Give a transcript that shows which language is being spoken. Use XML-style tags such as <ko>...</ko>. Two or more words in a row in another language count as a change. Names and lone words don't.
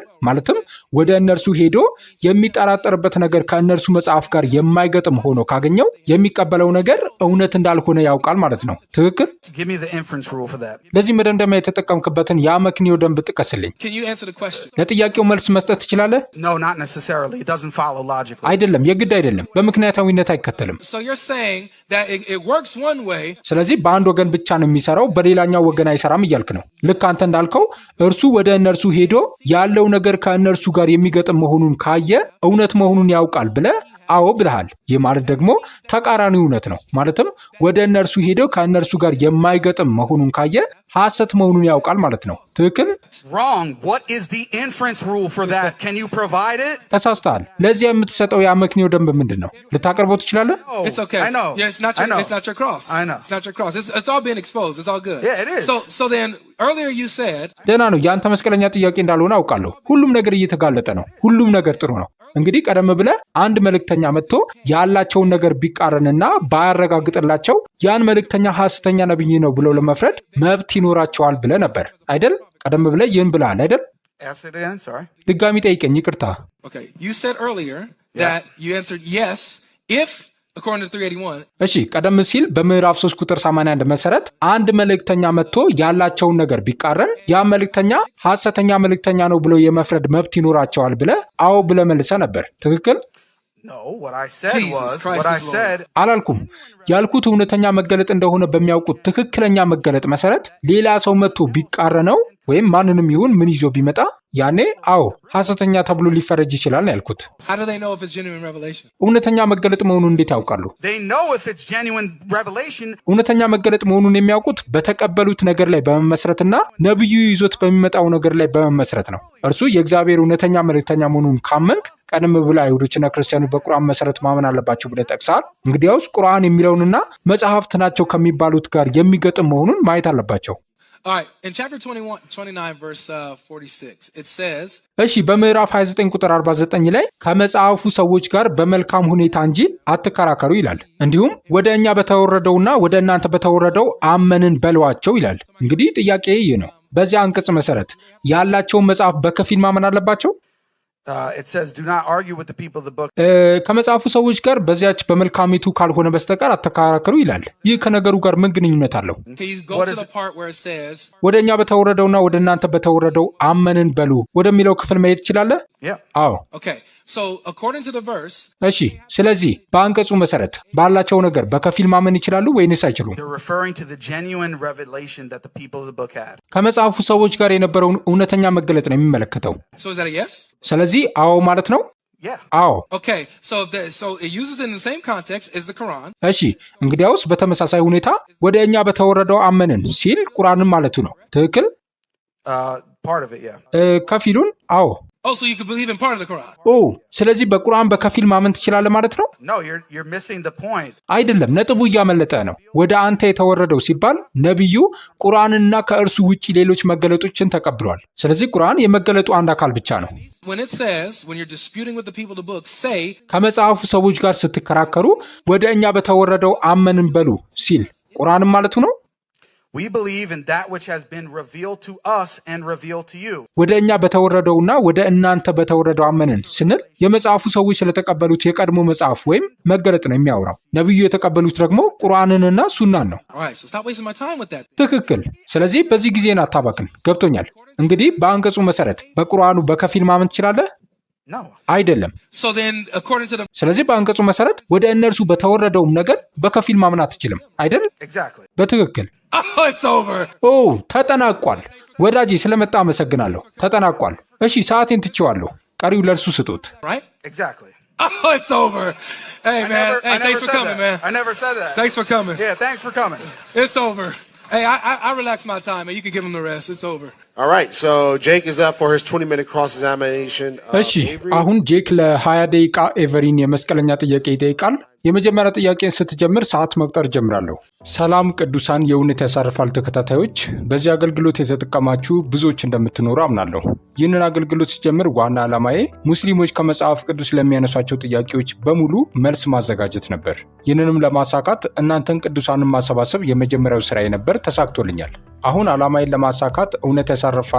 <am>ማለትም ወደ እነርሱ ሄዶ የሚጠራጠርበት ነገር ከእነርሱ መጽሐፍ ጋር የማይገጥም ሆኖ ካገኘው የሚቀበለው ነገር እውነት እንዳልሆነ ያውቃል ማለት ነው። ትክክል? ለዚህ መደምደሚያ የተጠቀምክበትን የአመክንዮ ደንብ ጥቀስልኝ። ለጥያቄው መልስ መስጠት ትችላለህ?</am> <en>No, not necessarily. It doesn't follow logically.</en> <am>አይደለም፣ የግድ አይደለም። በምክንያታዊነት አይከተልም።</am> <en>So you're saying that it works one way.</en> <am>ስለዚህ በአንድ ወገን ብቻ ነው የሚሰራው፣ በሌላኛው ወገን አይሰራም እያልክ ነው። ልክ አንተ እንዳልከው እርሱ ወደ እነርሱ ሄዶ ያለው ነገር ከእነርሱ ጋር የሚገጥም መሆኑን ካየ እውነት መሆኑን ያውቃል ብለህ አዎ ብለሃል። ይህ ማለት ደግሞ ተቃራኒ እውነት ነው። ማለትም ወደ እነርሱ ሄደው ከእነርሱ ጋር የማይገጥም መሆኑን ካየ ሐሰት መሆኑን ያውቃል ማለት ነው። ትክክል?</am> <en>Wrong. What is the inference rule for that? Can you provide it?</en> <am>ተሳስተሃል። ለዚያ የምትሰጠው የአመክንዮ ደንብ ምንድን ነው? ልታቀርበው ትችላለህ?</am> <en>It's okay. I know. Yeah, it's not your cross. I know. It's not your cross. It's all being exposed. It's all good. Yeah, it is. So then earlier you said</en> <am>ደህና ነው። የአንተ መስቀለኛ ጥያቄ እንዳልሆነ አውቃለሁ። ሁሉም ነገር እየተጋለጠ ነው። ሁሉም ነገር ጥሩ ነው። እንግዲህ ቀደም ብለህ አንድ መልእክተኛ መጥቶ ያላቸውን ነገር ቢቃረንና ባያረጋግጥላቸው ያን መልእክተኛ ሐሰተኛ ነብይ ነው ብለው ለመፍረድ መብት ይኖራቸዋል ብለህ ነበር አይደል? ቀደም ብለህ ይህን ብለሃል አይደል? ድጋሚ ጠይቀኝ፣ ይቅርታ።</am> <en>Okay, you said earlier that you answered yes if according to 381.</en> <am>እሺ ቀደም ሲል በምዕራፍ 3 ቁጥር 81 መሰረት አንድ መልእክተኛ መጥቶ ያላቸውን ነገር ቢቃረን ያ መልእክተኛ ሐሰተኛ መልእክተኛ ነው ብሎ የመፍረድ መብት ይኖራቸዋል ብለህ አዎ ብለህ መልሰህ ነበር። ትክክል?</am> <en>No, what I said</en> <am>አላልኩም። ያልኩት እውነተኛ መገለጥ እንደሆነ በሚያውቁት ትክክለኛ መገለጥ መሰረት ሌላ ሰው መጥቶ ቢቃረነው ወይም ማንንም ይሁን ምን ይዞ ቢመጣ ያኔ አዎ ሐሰተኛ ተብሎ ሊፈረጅ ይችላል ነው ያልኩት።</am> <en>How do they know if it's genuine revelation?</en> <am>እውነተኛ መገለጥ መሆኑን እንዴት ያውቃሉ?</am> <en>They know if it's genuine revelation.</en> <am>እውነተኛ መገለጥ መሆኑን የሚያውቁት በተቀበሉት ነገር ላይ በመመስረትና ነብዩ ይዞት በሚመጣው ነገር ላይ በመመስረት ነው። እርሱ የእግዚአብሔር እውነተኛ መልእክተኛ መሆኑን ካመንክ ቀደም ብላ አይሁዶችና ክርስቲያኖች በቁርአን መሰረት ማመን አለባቸው ብለህ ጠቅሰሃል። እንግዲያውስ ቁርአን የሚለውንና መጽሐፍት ናቸው ከሚባሉት ጋር የሚገጥም መሆኑን ማየት አለባቸው።</am> <en>All right, in chapter 29 verse 46 it says</en> <am>እሺ በምዕራፍ 29 ቁጥር 49 ላይ ከመጽሐፉ ሰዎች ጋር በመልካም ሁኔታ እንጂ አትከራከሩ ይላል። እንዲሁም ወደ እኛ በተወረደውና ወደ እናንተ በተወረደው አመንን በሏቸው ይላል። እንግዲህ ጥያቄ ይህ ነው። በዚያ አንቀጽ መሰረት ያላቸውን መጽሐፍ በከፊል ማመን አለባቸው?</am> <en>It says do not argue with the people of the book.</en> <am>ከመጽሐፉ ሰዎች ጋር በዚያች በመልካሚቱ ካልሆነ በስተቀር አትከራከሩ ይላል። ይህ ከነገሩ ጋር ምን ግንኙነት አለው? ወደ እኛ በተወረደውና ወደ እናንተ በተወረደው አመንን በሉ ወደሚለው ክፍል መሄድ ትችላለህ? አዎ።</am> <en>So according to the verse,</en> <am>እሺ ስለዚህ በአንቀጹ መሰረት ባላቸው ነገር በከፊል ማመን ይችላሉ ወይንስ አይችሉም?</am> <en>They're referring to the genuine revelation that the people of the book had.</en> <am>ከመጽሐፉ ሰዎች ጋር የነበረውን እውነተኛ መገለጥ ነው የሚመለከተው።</am> <en>So is that a yes?</en> <am>ስለዚህ አዎ ማለት ነው?</am> <en>Yeah.</en> <am>አዎ።</am> <en>Okay, so it uses in the same context as the Quran.</en> <am>እሺ እንግዲያውስ በተመሳሳይ ሁኔታ ወደ እኛ በተወረደው አመንን ሲል ቁርአንን ማለቱ ነው። ትክክል?</am> <en>part of it, yeah.</en> <am>ከፊሉን አዎ።</am> <en>Oh, so you could believe in part of the Quran?</en> <am>ስለዚህ በቁርአን በከፊል ማመን ትችላለህ ማለት ነው?</am> <en>No, you're missing the point.</en> <am>አይደለም፣ ነጥቡ እያመለጠ ነው። ወደ አንተ የተወረደው ሲባል ነብዩ ቁርአንና ከእርሱ ውጪ ሌሎች መገለጦችን ተቀብሏል። ስለዚህ ቁርአን የመገለጡ አንድ አካል ብቻ ነው።</am> <en>When it says, when you're disputing with the people of the book, say,</en> <am>ከመጽሐፉ ሰዎች ጋር ስትከራከሩ ወደ እኛ በተወረደው አመንን በሉ ሲል ቁርአንም ማለቱ ነው።</am> <en>We believe in that which has been revealed to us and revealed to you.</en> <am>ወደ እኛ በተወረደውና ወደ እናንተ በተወረደው አመንን ስንል የመጽሐፉ ሰዎች ስለተቀበሉት የቀድሞ መጽሐፍ ወይም መገለጥ ነው የሚያወራው። ነብዩ የተቀበሉት ደግሞ ቁርአንንና ሱናን ነው።</am> <en>Alright, so stop wasting my time with that.</en> <am>ትክክል። ስለዚህ በዚህ ጊዜን አታባክን። ገብቶኛል። እንግዲህ በአንቀጹ መሰረት በቁርአኑ በከፊል ማመን ትችላለህ?</am> <en>No.</en> <am>አይደለም።</am> <en>So then, according to the...</en> <am>ስለዚህ በአንቀጹ መሰረት ወደ እነርሱ በተወረደውም ነገር በከፊል ማመን አትችልም አይደል?</am> <en>Exactly.</en> <am>በትክክል።</am> <en>Oh, it's over.</en> <am>ተጠናቋል። ወዳጄ ስለመጣ አመሰግናለሁ። ተጠናቋል። እሺ፣ ሰዓቴን ትቼዋለሁ። ቀሪው ለእርሱ ስጡት።</am> <en>Right? Exactly. Oh, it's over. Hey, man. Thanks for coming, man. I never said that. Thanks for coming. Yeah, thanks for coming. It's over. Hey, I relaxed my time, and you can give him the rest. It's over. All right, so Jake is up for his 20-minute cross-examination.</en> <am>እሺ፣ አሁን ጄክ ለ20 ደቂቃ ኤቨሪን የመስቀለኛ ጥያቄ ይጠይቃል። የመጀመሪያ ጥያቄን ስትጀምር ሰዓት መቁጠር ጀምራለሁ። ሰላም ቅዱሳን የእውነት ያሳርፋል ተከታታዮች፣ በዚህ አገልግሎት የተጠቀማችሁ ብዙዎች እንደምትኖሩ አምናለሁ። ይህንን አገልግሎት ሲጀምር ዋና ዓላማዬ ሙስሊሞች ከመጽሐፍ ቅዱስ ለሚያነሷቸው ጥያቄዎች በሙሉ መልስ ማዘጋጀት ነበር። ይህንንም ለማሳካት እናንተን ቅዱሳንን ማሰባሰብ የመጀመሪያው ስራዬ ነበር። ተሳክቶልኛል። አሁን ዓላማዬን ለማሳካት እውነት ያሳርፋል</am>